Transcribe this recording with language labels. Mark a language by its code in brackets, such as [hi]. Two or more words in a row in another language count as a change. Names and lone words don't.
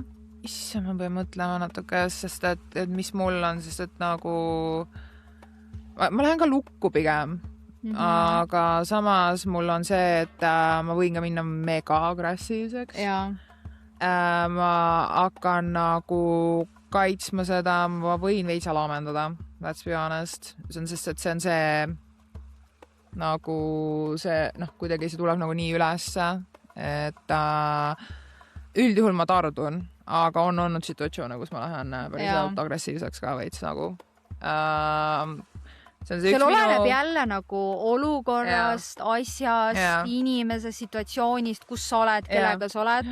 [et] Issa, ma pean mõtlema natuke, sest et mis mul on, sest et nagu ma lähen ka lukku pigem. Aga samas mul on see, et ma võin ka minna mega agressiivseks. Ma hakkan nagu kaitsma seda, ma võin veitsa laamendada, [en] let's be honest. [et] See on sest, et see on see nagu see, kuidagi see tuleb nagu nii ülesse, et üldjuhul ma tardun, aga on olnud situatsioone, kus ma lähen päriselt agressiivseks ka veits nagu. Seal oleneb jälle nagu olukorrast, asjast, inimesest, situatsioonist, kus sa oled, kellega sa oled.